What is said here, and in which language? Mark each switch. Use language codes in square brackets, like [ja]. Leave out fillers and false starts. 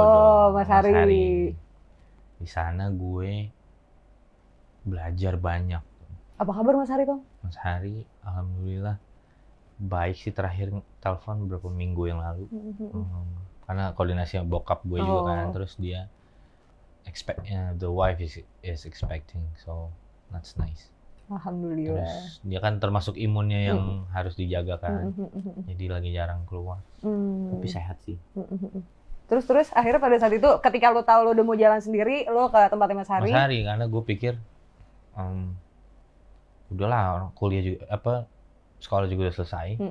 [id] Oh, Mas Hari. Di sana gue belajar banyak. Apa kabar Mas Hari, Bang? Mas Hari, alhamdulillah baik sih. Terakhir telepon beberapa minggu yang lalu. Karena koordinasi bokap gue juga kan. Terus dia [en] the wife is expecting, so that's nice. [id] Alhamdulillah. Terus dia kan termasuk imunnya yang harus dijaga kan. Jadi lagi jarang keluar. Tapi sehat sih. Terus akhirnya pada saat itu ketika lo tahu lo udah mau jalan sendiri, lo ke tempatnya Mas Hari. Mas Hari, karena gue pikir udahlah kuliah juga sekolah juga udah selesai.